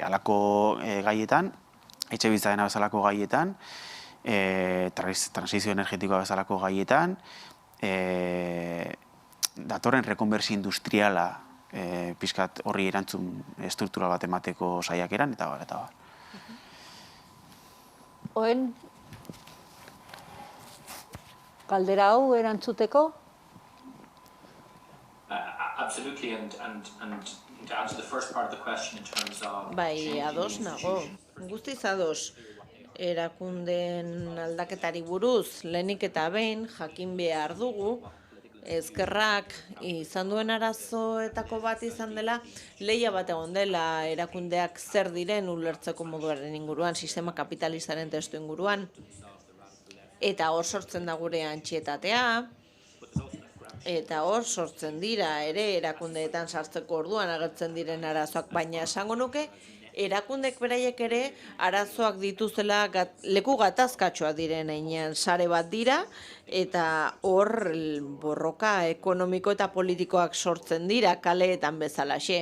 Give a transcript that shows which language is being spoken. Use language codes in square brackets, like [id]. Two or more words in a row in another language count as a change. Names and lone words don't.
[eu] Halako gaietan, etxe bizitzarena bezalako gaietan, transizio energetikoa bezalako gaietan, datorren rekonbersio industriala pixkat horri erantzun estruktural bat emateko saiakeran, eta bar, eta bar. Oen, galdera hau erantzuteko? [en] Absolutely, and to answer the first part of the question in terms of... [eu] Bai, ados nago. Guztiz ados. Erakunden aldaketari buruz, lehenik eta behin, jakin behar dugu, ezkerrak izan duen arazoetako bat izan dela, lehia bat egon dela erakundeak zer diren ulertzeko moduaren inguruan, sistema kapitalistaren testu inguruan, eta hor sortzen da gure antxietatea, eta hor sortzen dira ere erakundeetan sartzeko orduan agertzen diren arazoak, baina esango nuke erakundek beraiek ere arazoak dituzela leku gatazkatxoak diren heinean sare bat dira, eta hor borroka ekonomiko eta politikoak sortzen dira kaleetan bezalaxe.